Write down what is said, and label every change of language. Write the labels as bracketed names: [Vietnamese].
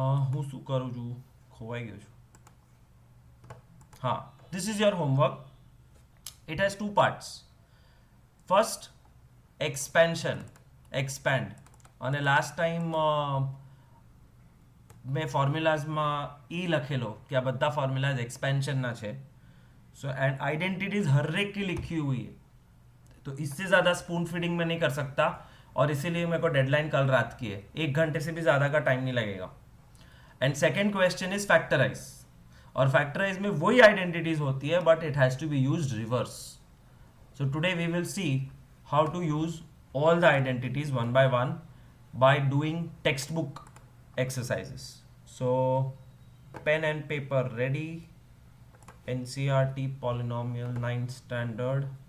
[Gujarati] હું શું કરું છું, ખોવાઈ ગયો છું. હા, [English] This is your homework. It has 2 parts. First expansion, expand. [Gujarati] અને લાસ્ટ ટાઈમ મેં ફોર્મ્યુલાઝમાં ઈ લખેલો કે આ બધા ફॉर्मूलाज एक्सपेंशन ना છે. [Hindi] सो एंड आइडेंटिटीज हर एक की लिखी हुई है, तो इससे ज़्यादा स्पून फीडिंग में नहीं कर सकता, और इसीलिए मेरे को डेडलाइन कल रात की है. 1 घंटे से भी ज़्यादा का टाइम नहीं लगेगा. [English] And second question is factorize. [Hindi] और फैक्टराइज में वही आइडेंटिटीज होती है [English] But it has to be used reverse. So today we will see how to use all the identities one by one by doing textbook exercises. So pen and paper ready. NCERT polynomial 9th standard.